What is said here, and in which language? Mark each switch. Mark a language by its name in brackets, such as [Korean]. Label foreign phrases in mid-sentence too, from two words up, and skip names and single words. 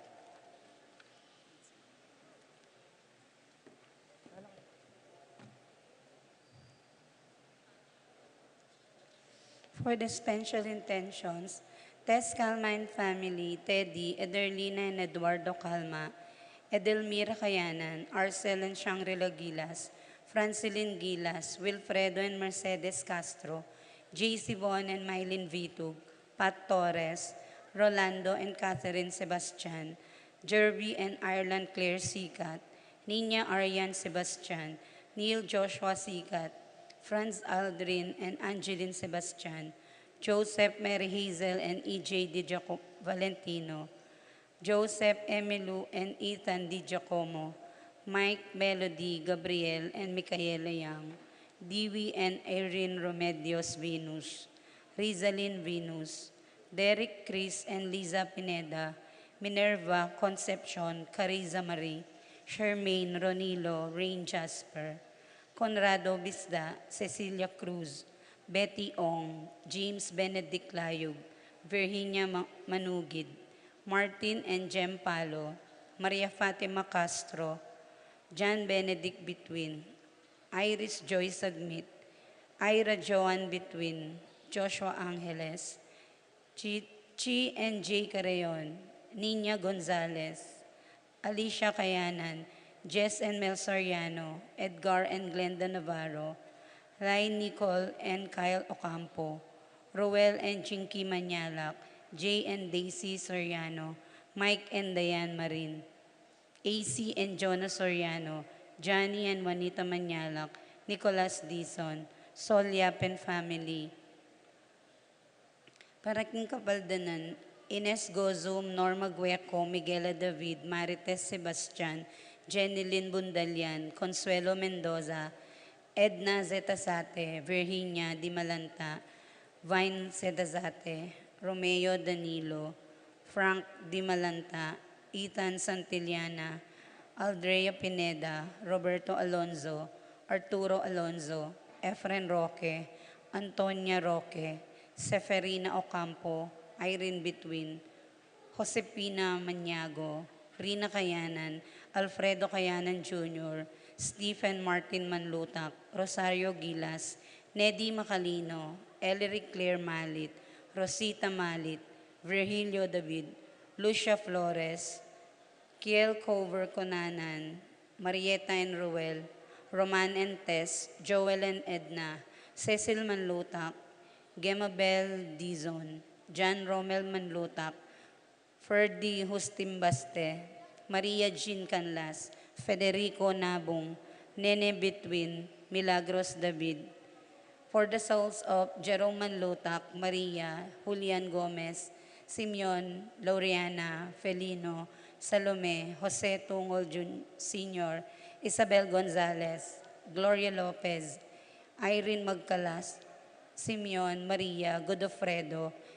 [English] For the special intentions, Tess Calma and family, Teddy, Ederlina and Eduardo Calma, Edelmira Cayanan, Arcel and Shangri-La Gilas, Francilin Gilas, Wilfredo and Mercedes Castro, JC Bon and Mylene Vitug, Pat Torres, Rolando and Catherine Sebastian, Jerby and Ireland Claire Sikat, Nina Arian Sebastian, Neil Joshua Sikat, Franz Aldrin and Angeline Sebastian, Joseph Mary Hazel and EJ Di Valentino, Joseph Emilu and Ethan Di Giacomo, Mike Melody Gabriel and Micaela Yang, Dewey and Erin Remedios Venus, Rizalyn Venus, Derek Chris and Liza Pineda, Minerva Concepcion, Cariza Marie, Shermaine Ronilo, Rain Jasper, Conrado Bisda, Cecilia Cruz, Betty Ong, James Benedict Layug, Virginia Manugid, Martin and Jem Palo, Maria Fatima Castro, John Benedict Between, Iris Joyce Admit, Ira Joan Between, Joshua Angeles, Chi and J. Carayon, Nina Gonzalez, Alicia Cayanan, Jess and Mel Soriano, Edgar and Glenda Navarro, Rai Nicole and Kyle Ocampo, Roel and Chinky Manyalak, Jay and Daisy Soriano, Mike and Diane Marin, AC and Jonas Soriano, Johnny and Juanita Manyalak, Nicholas Dizon, Sol Yapen family, Paraking Kabaldanan, Ines Gozum, Norma Gueco, Miguela David, Marites Sebastian, Jenny Lynn Bundalian, Consuelo Mendoza, Edna Zetasate, Virginia Di Malanta, Vine Zetasate, Romeo Danilo, Frank Di Malanta, Ethan Santillana, Aldrea Pineda, Roberto Alonzo, Arturo Alonzo, Efren Roque, Antonia Roque, Seferina Ocampo, Irene Between, Josepina Maniago, Rina Kayanan, Alfredo Kayanan Jr., Stephen Martin Manlutak, Rosario Gilas, Neddy Macalino, Ellery Claire Malit, Rosita Malit, Virgilio David, Lucia Flores, Kiel Cover Conanan, Marieta and Ruel, Roman and Tess, Joel and Edna, Cecil Manlutak, Gemabel Dizon, John Romel Manlutak, Ferdy Hustimbaste, Maria Jean Canlas, Federico Nabong, Nene Betwin, Milagros David. For the souls of Jerome Manlutak, Maria, Julian Gomez, Simeon, Laureana, Felino, Salome, Jose Tungol Sr., Isabel Gonzalez, Gloria Lopez, Irene Magcalas, Simeon, Maria, Godofredo,